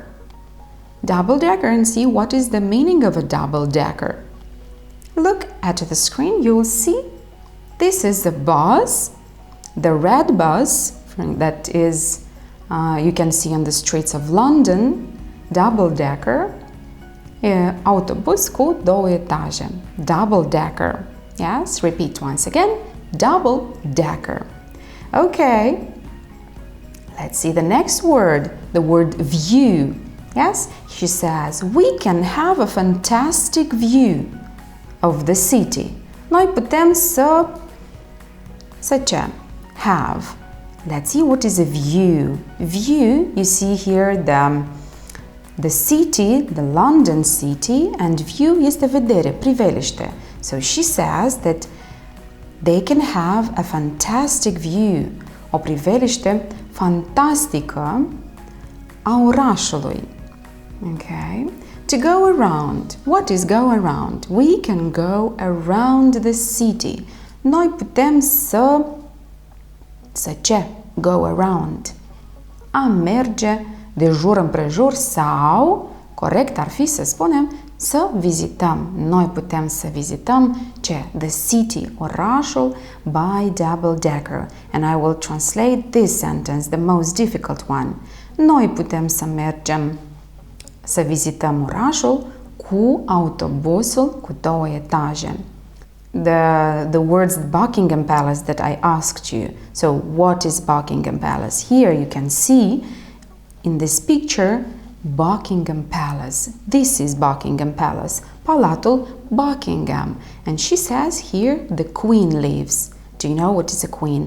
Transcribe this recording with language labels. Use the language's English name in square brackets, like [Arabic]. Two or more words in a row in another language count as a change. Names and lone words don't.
[English] Double-decker, and see what is the meaning of a double-decker. Look at the screen, you will see this is the bus, the red bus that is You can see on the streets of London double-decker [Romanian] autobus cu două etaje. [English] Double-decker. Yes, repeat once again. Double-decker. Okay. Let's see the next word. The word view. Yes, she says, we can have a fantastic view of the city. [Romanian] Noi putem să ce? [English] Have. Let's see what is a view. View, you see here the city, the London city, and view [Romanian] este vedere, priveliște. [English] So she says that they can have a fantastic view, [Romanian] o priveliște fantastică a orașului. [English] Okay? To go around. What is go around? We can go around the city. [Romanian] Noi putem să ce? [English] Go around. [Romanian] A merge de jur împrejur sau, corect ar fi să spunem, să vizităm. Noi putem să vizităm ce? [English] The city, orașul, by double-decker. And I will translate this sentence, the most difficult one. [Romanian] Noi putem să mergem să vizităm orașul cu autobusul cu două etaje. [English] The words Buckingham Palace that I asked you. So, what is Buckingham Palace? Here you can see in this picture Buckingham Palace. This is Buckingham Palace. [Romanian] Palatul Buckingham. [English] And she says here the Queen lives. Do you know what is a queen?